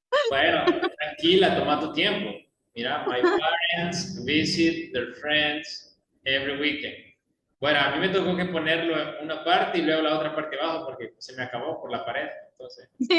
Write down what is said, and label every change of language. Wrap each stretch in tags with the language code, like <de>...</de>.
<es>Bueno, tranquila, toma tu tiempo.</es> <en>Mira, my parents visit their friends every weekend.</en> <es>Bueno, a mí me tocó que ponerlo en una parte y luego la otra parte abajo porque se me acabó por la pared. Entonces.</es>